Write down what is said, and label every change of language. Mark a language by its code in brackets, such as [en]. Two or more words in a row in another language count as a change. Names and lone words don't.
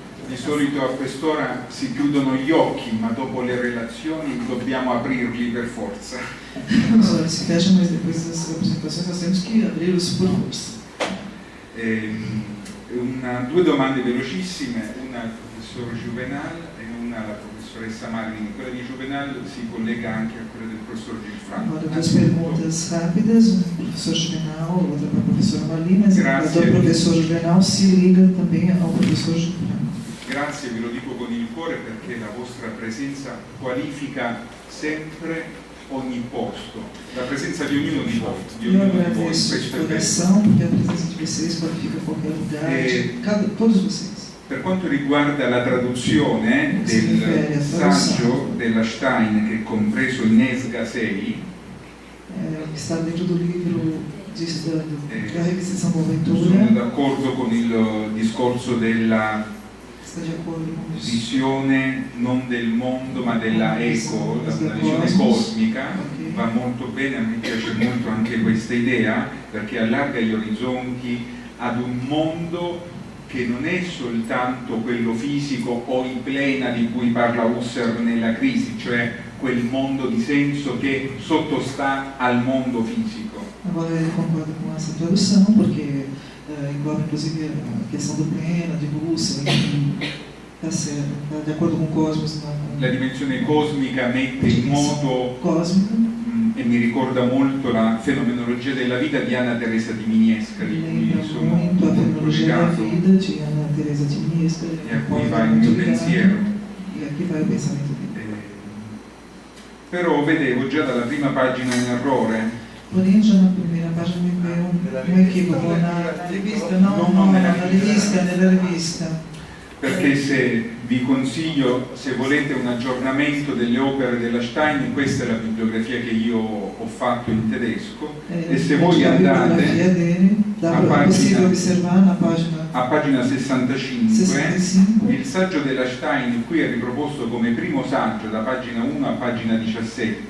[it] Di solito a quest'ora si chiudono gli occhi, ma dopo le relazioni dobbiamo aprirli per forza. [pt] Os olhos se fecham, mas depois das apresentações nós temos que abri-los por força. [it] Due domande velocissime, una al professor Juvenal e una alla professoressa Marilyn. Quella di Juvenal si collega anche a quella del professor Gilfranco. [pt] Agora, duas perguntas rápidas, uma para o professor Juvenal, outra para a professora Marilyn, mas a do professor Juvenal se liga também ao professor Gilfranco. [it] Grazie, ve lo dico con il cuore perché la vostra presenza qualifica sempre ogni posto, la presenza di ognuno di voi. [pt] Eu agradeço de coração porque a presença de vocês qualifica qualquer lugar, todos vocês. [it] Per quanto riguarda la traduzione del saggio della Stein che è compreso in Esga 6, [pt] que está dentro do livro da requisição da leitura, [it] sono d'accordo con il discorso della visione non del mondo ma della eco, una visione cosmica, va molto bene, a me piace molto anche questa idea perché allarga gli orizzonti ad un mondo che non è soltanto quello fisico o in plena di cui parla Husserl nella crisi, cioè quel mondo di senso che sottostà al mondo fisico. [pt] Agora ele concorda com essa tradução porque engloba inclusive a questão do pleno, de Husserl, está certo, de acordo com o cosmos. [it] La dimensione cosmica mette in moto cosmica e mi ricorda molto la fenomenologia della vita di Anna Teresa di Miniesca, di cui sono molto legato e a cui va il mio pensiero. Però vedevo già dalla prima pagina un errore. [pt] Porém, já na primeira página me veio um equívoco na rivista, não na rivista, [it] nella rivista. Perché se vi consiglio, se volete un aggiornamento delle opere della Stein, questa è la bibliografia che io ho fatto in tedesco, e se voi andate a pagina 65, il saggio della Stein qui è riproposto come primo saggio da pagina 1 a pagina 17.